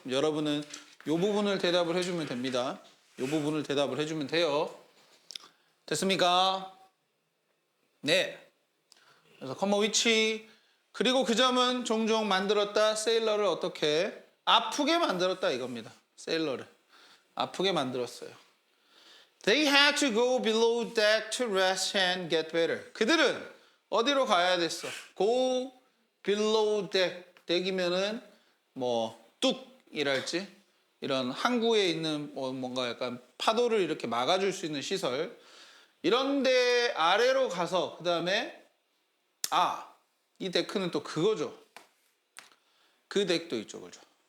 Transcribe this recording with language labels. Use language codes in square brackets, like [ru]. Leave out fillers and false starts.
[ko] 여러분은 이 부분을 대답을 해주면 됩니다. 이 부분을 대답을 해주면 돼요. 됐습니까? 네. 그래서 컴마 위치 그리고 그 점은 종종 만들었다. 세일러를 어떻게 아프게 만들었다 이겁니다. 세일러를 아프게 만들었어요. [en] They had to go below deck to rest and get better. [ko] 그들은 어디로 가야 됐어? [en] Go below deck. [ko] deck이면은 뭐 뚝이랄지 이런 항구에 있는 뭔가 약간 파도를 이렇게 막아줄 수 있는 시설. 이런데 아래로 가서 그 다음에 이 데크는 또 그거죠. 그 덱도 있죠, 그죠?